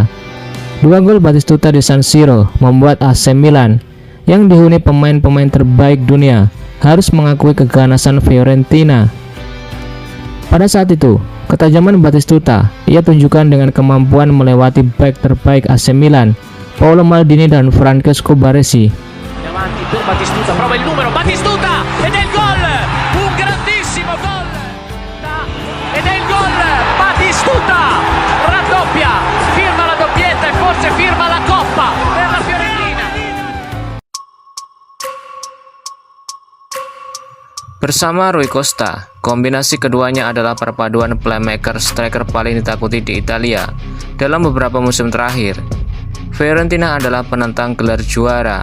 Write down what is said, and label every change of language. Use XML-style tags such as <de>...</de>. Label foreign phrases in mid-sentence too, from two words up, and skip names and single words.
<id>2 gol Batistuta di San Siro membuat AC Milan yang dihuni pemain-pemain terbaik dunia harus mengakui keganasan Fiorentina. Pada saat itu, ketajaman Batistuta ia tunjukkan dengan kemampuan melewati bek terbaik AC Milan, Paolo Maldini dan Francesco Baresi.</id> <it>Davanti per Batistuta, prova il numero, Batistuta ed è il gol! Un grandissimo gol! Ed è il gol! Batistuta raddoppia, firma la doppietta e forse firma la Coppa per la Fiorentina.</it> <id>Bersama Rui Costa, kombinasi keduanya adalah perpaduan playmaker striker paling ditakuti di Italia dalam beberapa musim terakhir. Fiorentina adalah penentang gelar juara.</id>